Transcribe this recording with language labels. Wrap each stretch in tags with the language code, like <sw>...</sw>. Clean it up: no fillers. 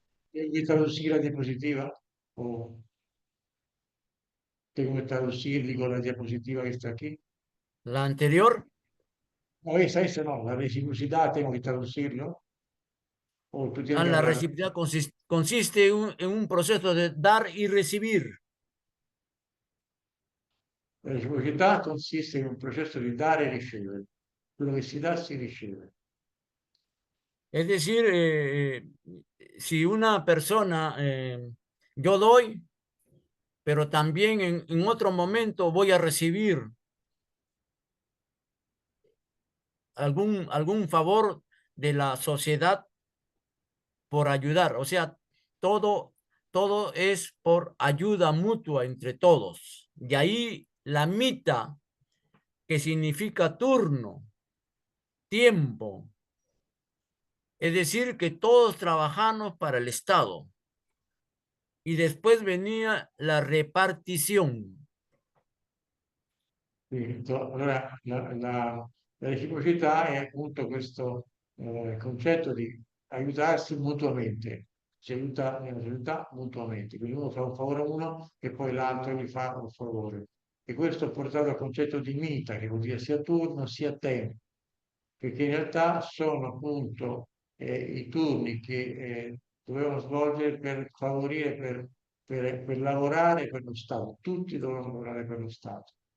<es>Tengo que traducir la diapositiva o tengo que traducir, digo, la diapositiva que está aquí. La anterior, No, esa no, la reciprocidad tengo que traducirlo o tú tienes que la hablar. reciprocidad consiste en un proceso de dar y recibir.</es> <it>La reciprocità consiste in un processo di dare e ricevere. Quello che si dà si riceve.</it> <es>Es decir, si una persona, yo doy, pero también en otro momento voy a recibir algún favor de la sociedad por ayudar. O sea, todo es por ayuda mutua entre todos. Y ahí la mitad, que significa turno, tiempo. Es decir, que todos trabajamos para el Estado. Y después venía la repartición.</es> <it>Allora, la reciprocità è appunto questo concetto di aiutarsi mutuamente, si aiuta nella società mutuamente, quindi uno fa un favore a uno e poi l'altro gli fa un favore. E questo ha portato al concetto di mita, che vuol dire sia turno sia tempo, perché in realtà sono appunto i turni che dovevano svolgere per favorire, per lavorare per lo Stato, tutti dovevano lavorare per lo Stato.</it>